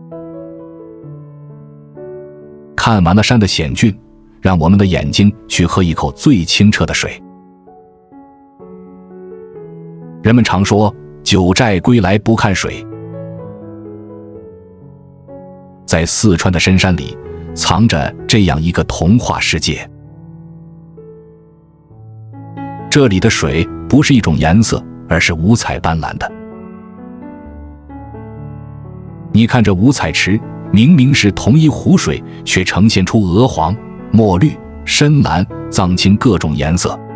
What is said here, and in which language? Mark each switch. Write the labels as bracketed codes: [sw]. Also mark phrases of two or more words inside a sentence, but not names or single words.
[zh] 看完了山的險峻，讓我們的眼睛去喝一口最清澈的水。人們常說，九寨歸來不看水。在四川的深山裡，藏着這樣一個童話世界。這裡的水不是一種顏色，而是五彩斑斕的。你看這五彩池，明明是同一湖水，卻呈現出鵝黃、墨綠、深藍、藏青各種顏色。